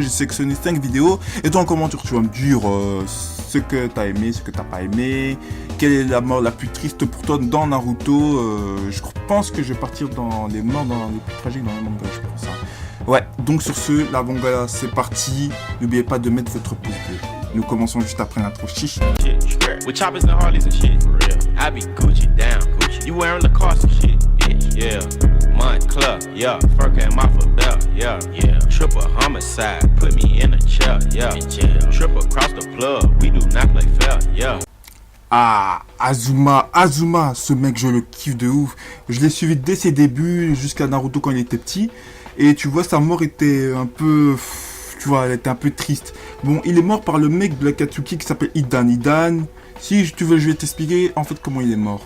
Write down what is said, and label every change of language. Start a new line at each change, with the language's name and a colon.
French: J'ai sélectionné 5 vidéos. Et toi en commentaire tu vas me dire ce que t'as aimé, ce que t'as pas aimé. Quelle est la mort la plus triste pour toi dans Naruto. Je pense que je vais partir dans les morts les plus tragiques dans le manga, je pense. Ouais, donc sur ce, la Vongala c'est parti. N'oubliez pas de mettre votre pouce bleu. Nous commençons juste après l'intro. Chiche.
English: With choppers and Harleys and shit, for real. I be Gucci down, Gucci. You wearing Lacoste and shit, bitch, yeah. Montclair, yeah. Furka and Mafia belt, yeah, yeah. Triple homicide, put me in a chair, yeah. Triple cross the plug, we do not play fair, yeah.
French: Ah, Azuma, ce mec je le kiffe de ouf. Je l'ai suivi dès ses débuts jusqu'à Naruto quand il était petit. Et tu vois, sa mort était un peu... Tu vois, elle était un peu triste. Bon, il est mort par le mec de l'Akatsuki qui s'appelle Hidan. Hidan, si tu veux, je vais t'expliquer en fait comment il est mort.